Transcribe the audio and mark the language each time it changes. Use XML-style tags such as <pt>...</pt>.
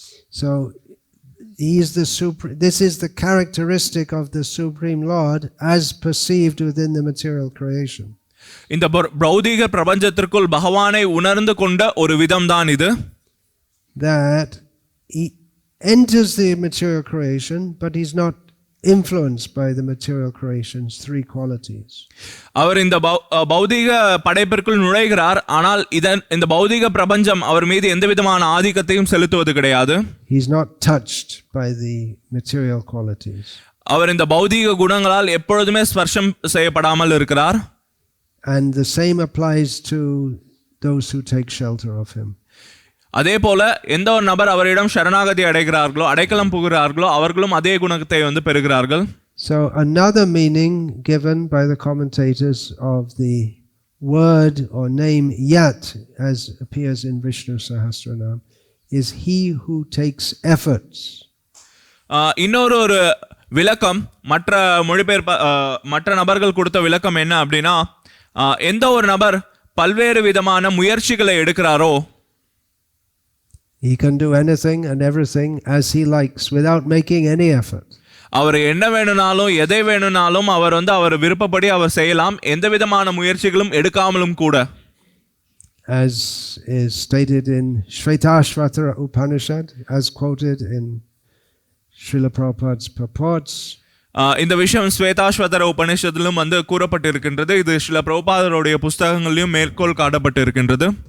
<en>So he is this is the characteristic of the Supreme Lord as perceived within the material creation.</en> <ta>இந்த பௌதீக பிரபஞ்சத்திற்குள் பகவானை உணர்ந்து கொண்ட ஒரு விதம்தான் இது.</ta> <en>That he enters the material creation, but he's not influenced by the material creation's three qualities.</en> <ta>அவர் இந்த பௌதீக படைப்பிற்குள் நுழைகிறார், ஆனால் இந்த பௌதீக பிரபஞ்சம் அவர் மீது எந்த விதமான ஆதிக்கத்தையும் செலுத்துவது கிடையாது.</ta> <en>He is not touched by the material qualities.</en> <ta>அவர் இந்த பௌதீக குணங்களால் எப்பொழுதுமே ஸ்பர்ஷம் செய்யப்படாமல் இருக்கிறார்.</ta> <en>And the same applies to those who take shelter of him.</en> <ta>அதே போல எந்த ஒரு நபர் அவரிடம் சரணாகதி அடைகிறார்களோ, அடைக்கலம் புகுகிறார்களோ, அவர்களும் அதே குணத்தை பெறுகிறார்கள்.</ta> <en>So another meaning given by the commentators of the word or name Yat, as appears in Vishnu Sahasranama, is he who takes efforts.</en> <ta>இன்னொரு விளக்கம், மற்ற நபர்கள் கொடுத்த விளக்கம் என்ன அப்படின்னா, எந்த ஒரு நபர் பல்வேறு விதமான முயற்சிகளை எடுக்கிறாரோ,</ta> <en>he can do anything and everything as he likes without making any effort.</en> <ta>அவர் என்ன வேணும்னாலும் எதை வேணும்னாலும் அவர் விருப்பப்படி அவர் செய்யலாம், எந்த விதமான முயற்சிகளும் எடுக்காமலும் கூட.</ta> <en>As is stated in Shvetashvatara Upanishad, as quoted in Srila Prabhupada's purports.</en> <ta>இந்த விஷயம் ஸ்வேதாஸ்வதர உபநிஷத்திலும் கூறப்பட்டிருக்கின்றது. இது ஸ்ரீல பிரபுபாதருடைய புஸ்தகங்களிலும் மேற்கோள் காட்டப்பட்டிருக்கின்றது.</ta>